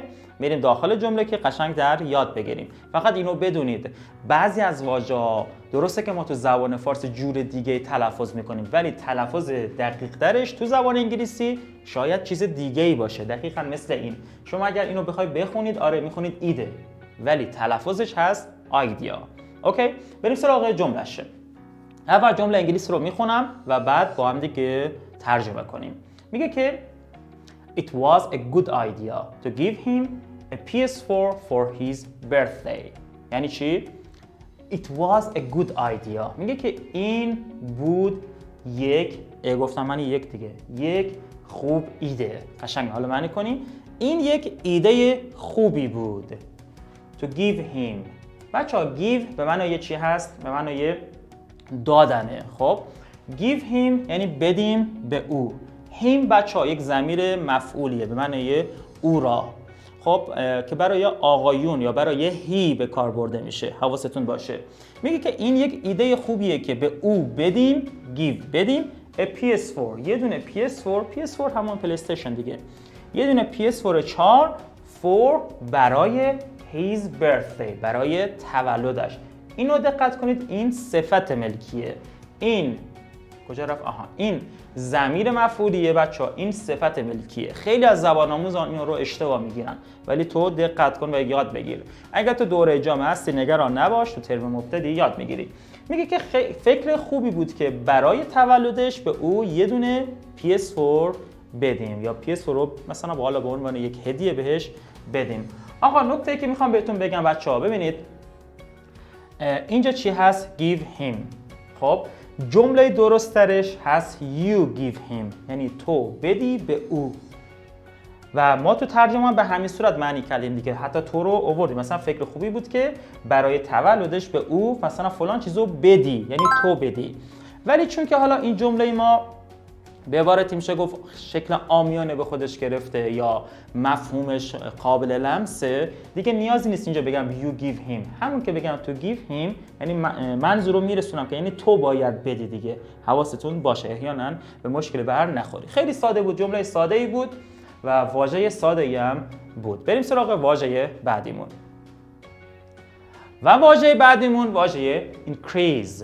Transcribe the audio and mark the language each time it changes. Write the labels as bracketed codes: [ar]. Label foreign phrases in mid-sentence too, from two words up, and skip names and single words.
[fa] میریم داخل جمله که قشنگ در یاد بگیریم. فقط اینو بدونید بعضی از واژه‌ها درسته که ما تو زبان فارسی جور دیگه تلفظ میکنیم، ولی تلفظ دقیق درش تو زبان انگلیسی شاید چیز دیگه ای باشه. دقیقاً مثل این، شما اگر اینو بخوای بخونید آره میخونید ایده، ولی تلفظش هست ایدیا. اوکی، بریم سراغ جمله‌ش. اول جمله انگلیسی رو میخونم و بعد با هم دیگه ترجمه کنیم. میگه که [en] It was a good idea to give him a PS4 for his birthday. [fa] یعنی چی؟ [en] It was a good idea. [fa] میگه که این بود گفتم من یک دیگه، یک خوب ایده. قشنگ حالا معنی کنی این یک ایده خوبی بود. [en] To give him. [fa] بچه‌ها give به معنای چی هست؟ به معنای دادنه. خب [en] give him [fa] یعنی بدیم به او. him بچه‌ها یک ضمیر مفعولیه به معنای او را. خب که برای آقایون یا برای هی به کار برده میشه. حواستون باشه. میگه که این یک ایده خوبیه که به او بدیم، give بدیم a PS4. یه دونه PS4 همون پلی استیشن دیگه. یه دونه PS4 4 for برای [en] his birthday، [fa] برای تولدش. اینو دقت کنید این صفت ملکیه. این کجا رفت؟ این ضمیر مفعولیه بچه‌ها، این صفت ملکیه. خیلی از زبان آموزان این رو اشتباه میگیرن، ولی تو دقت کن و یاد بگیر. اگر تو دوره جامعه هستی نگران نباش، تو ترم مبتدی یاد میگیری. میگه که فکر خوبی بود که برای تولدش به او یه دونه PS4 بدیم یا PS4 رو مثلا به عنوان یک هدیه بهش بدیم. آقا نکته‌ای که میخوام بهتون بگم بچه‌ها، ببینید اینجا چی هست؟ [en] give him. [fa] خب جمله درست ترش هست [en] you give him، [fa] یعنی تو بدی به او. و ما تو ترجمه به همین صورت معنی کردیم دیگه، حتی تو رو آوردیم. مثلا فکر خوبی بود که برای تولدش به او مثلا فلان چیزو بدی، یعنی تو بدی. ولی چون که حالا این جمله ما به عبارتی میشه گفت شکل عامیانه به خودش گرفته یا مفهومش قابل لمسه، دیگه نیازی نیست اینجا بگم [en] you give him. [fa] همون که بگم [en] to give him [fa] یعنی منظور رو میرسونم که یعنی تو باید بدی دیگه. حواستون باشه احیانا به مشکل بر نخوری. خیلی ساده بود، جمله ساده ای بود و واژه ساده ای هم بود. بریم سراغ واژه بعدیمون. و واژه بعدیمون واژه increase.